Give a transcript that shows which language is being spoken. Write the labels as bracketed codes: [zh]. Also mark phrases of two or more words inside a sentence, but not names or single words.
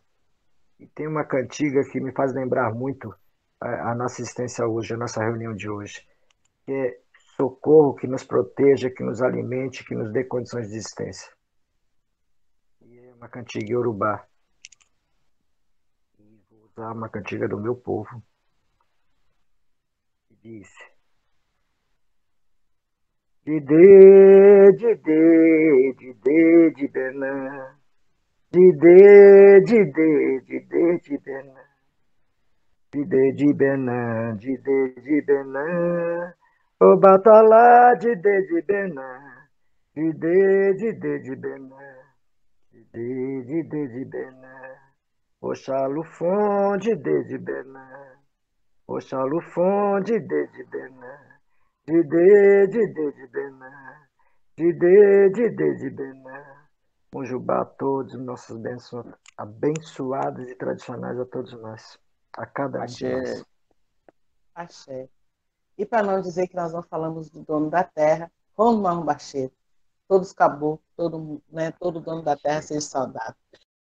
[pt] E tem uma cantiga que me faz lembrar muito a nossa existência hoje, a nossa reunião de hoje, que é socorro que nos proteja, que nos alimente, que nos dê condições de existência. E é uma cantiga iorubá. E vou usar uma cantiga do meu povo, que diz: [yo] Didê, didê, didê, de Benã, didê, didê, didê, de Benã, didê, de Benã, didê, de Benã, o batalá, didê, de Benã, didê, didê, de Benã, didê, didê, de Benã, Oxalufon, didê, de Benã, Oxalufon, didê, de Benã, didê, didê, de Benã, didê, didê, de Benã. [pt] Mojubá a todos, nossas bênçãos abençoadas e tradicionais a todos nós, a cada um de nós. Axé. E para não dizer que nós não falamos do dono da terra, Rono Marrombacheiro, todos caboclos, todo dono da terra seja saudável.